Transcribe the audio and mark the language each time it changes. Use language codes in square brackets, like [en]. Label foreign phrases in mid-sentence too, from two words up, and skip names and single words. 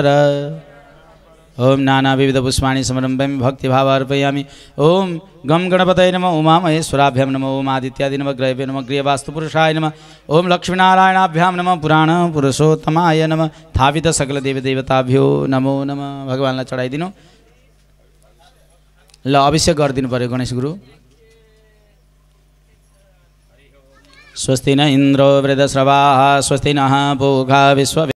[sa] ओम नाना विविध पुष्पाणि समर्पयामि भक्तिभाव अर्पयामि। ओम गम गणपतये नमः उमा महेश्वराभ्यां नमः ओम आदित्यादि नमः ग्रहेभ्यो नमः गृहवास्तुपुरुषाय नमः ओम लक्ष्मीनारायणाभ्यां नमः पुराण पुरुषोत्तमाय नमः थापित सकल देवी देवताभ्यो नमो नमः। [ne] भगवानलाई चढाइदिनु ल। अभिषेक गरिदिनु पर्यो गणेश गुरु। [sa] स्वस्ति न इन्द्रो वृद्धश्रवाः स्वस्ति नः पूषा विश्व